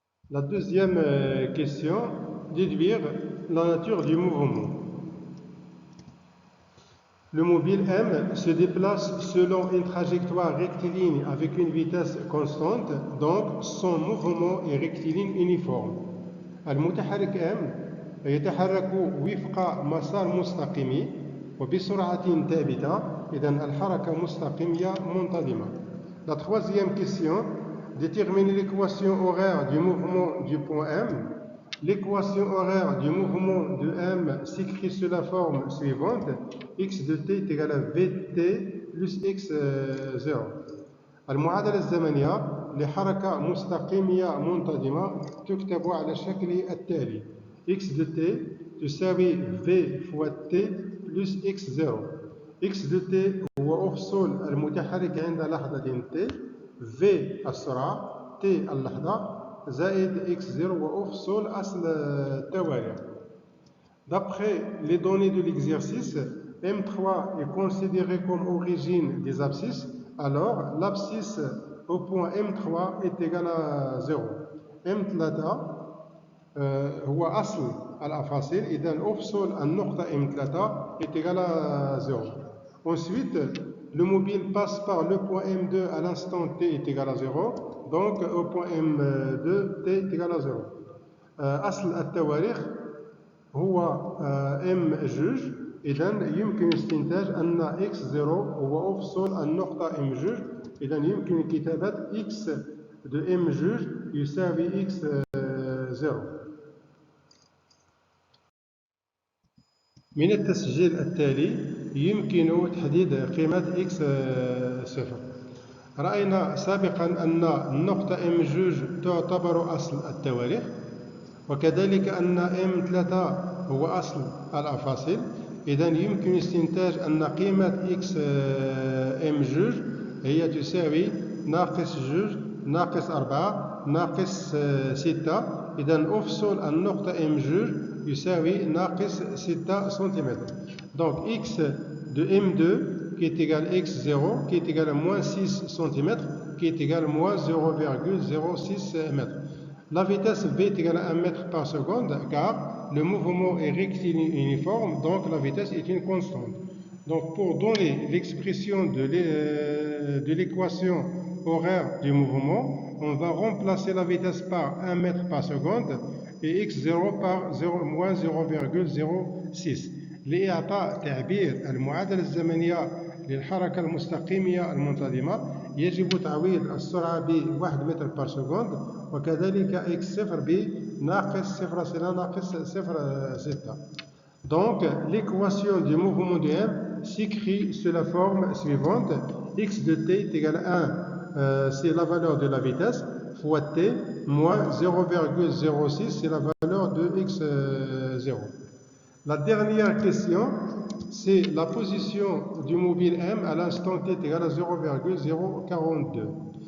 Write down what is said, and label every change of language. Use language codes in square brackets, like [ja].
[fr] La deuxième question, déduire la nature du mouvement. Le mobile M se déplace selon une trajectoire rectiligne avec une vitesse constante, donc son mouvement est rectiligne uniforme. [ar] المتحرك M يتحرك وفق مسار مستقيم وبسرعة ثابتة، إذن الحركة مستقيمة منتظمة. [fr] La troisième question, déterminer l'équation horaire du mouvement du point M. L'équation horaire du mouvement de M s'écrit sous la forme suivante: x de t est égal à vt plus x0. [ar] المعادلة الزمنية لحركة مستقيمية منتظمة تكتب على الشكل التالي: [fr] x de t [ar] تساوي [fr] v fois t plus x0. [ar] x de t هو أفصول المتحرك عند لحظة t، v السرعة، t اللحظة، زائد x0 وأفصول أصل التوالي. [fr] D'après les données de l'exercice, M3 est considéré comme origine des abscisses, alors l'abscisse au point M3 est égal à 0. [ar] M3 هو أصل الأفاصيل، إذا أفصل النقطة M3 [fr] est égal à 0. Ensuite, le mobile passe par le point M2 à l'instant t est égal à 0, donc au point M2 t est égal à 0. [ar] أصل التواريخ هو M جوج، إذا يمكن استنتاج أن x0 هو أفصل النقطة M جوج، إذا يمكن كتابة [fr] x de M [ar] جوج يساوي x0. من التسجيل التالي يمكن تحديد قيمة x0. رأينا سابقا أن النقطة M جوج تعتبر أصل التواريخ، وكذلك أن M3 هو أصل الأفاصيل، إذا يمكن استنتاج أن قيمة x M جوج هي تساوي ناقص جوج ناقص 4 ناقص 6، إذا أفصل النقطة M جوج يساوي ناقص 6 سنتيمتر. [fr] Donc x de M2 qui est égal à x0 qui est égal à moins 6 cm qui est égal à moins 0,06 m. La vitesse v est égale à 1 mètre par seconde car le mouvement est rectiligne uniforme, donc la vitesse est une constante. Donc pour donner l'expression de l'équation horaire du mouvement, on va remplacer la vitesse par 1 mètre par seconde et x0 par moins 0,06. [ar] لإعطاء تعبير المعادلة الزمنية للحركة المستقيمية المنتظمة يجب تعويض السرعة ب1 متر [fr] بار سكوند، [ar] وكذلك x0 بناقص 0,6 ناقص 0,6. [fr] Donc l'équation du mouvement de M s'écrit sous la forme suivante: x de t est égal à 1, c'est la valeur de la vitesse, fois t moins 0,06, c'est la valeur de x0. La dernière question, c'est la position du mobile M à l'instant t est égal à 0,042.